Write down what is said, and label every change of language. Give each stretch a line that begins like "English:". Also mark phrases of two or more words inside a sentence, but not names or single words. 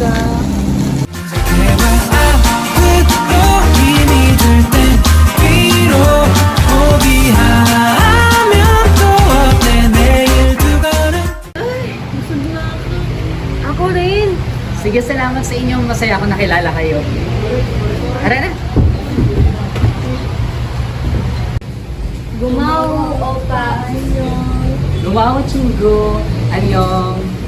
Korean: 생각해봐 아무것도 힘이 들땐 위로 포기하면 또 어때 내일 그거는
Filipino: Ako rin. Sige, salamat sa inyong masaya ako nakilala kayo. Tara na! Gumaw, opa. Gumawa,
Korean: 친구. 안녕.